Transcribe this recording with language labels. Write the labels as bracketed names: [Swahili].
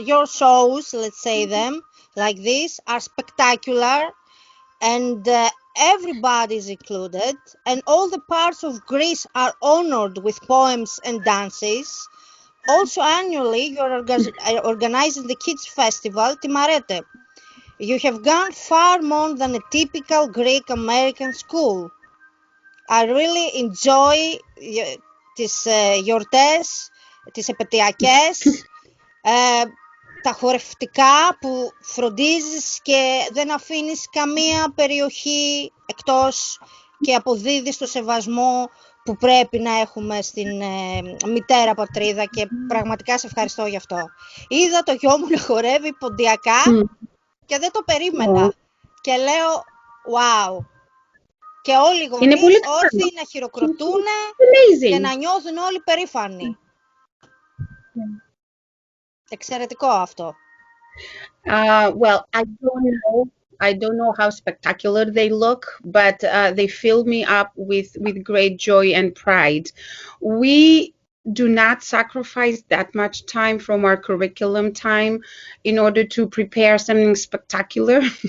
[English] Your shows, let's say them like this, are spectacular and everybody is included, and all the parts of Greece are honored with poems and dances. Also, annually, you're organizing the Kids Festival, Timarete. You have gone far more than a typical Greek American school. I really enjoy [Greek] τις γιορτές, τις επαιτειακές, τα χορευτικά που φροντίζεις και δεν αφήνεις καμία περιοχή εκτός και αποδίδεις το σεβασμό που πρέπει να έχουμε στην μητέρα πατρίδα και πραγματικά σε ευχαριστώ γι' αυτό. Είδα το γιο μου να χορεύει ποντιακά και δεν το περίμενα και λέω wow. Και όλοι οι γονείς όρθιοι να χειροκροτούν και να νιώθουν όλοι περήφανοι. Εξαιρετικό αυτό. [English] Well, I don't know how spectacular they look, but they fill me up with great joy and pride. We do not sacrifice that much time from our curriculum time in order to prepare something spectacular.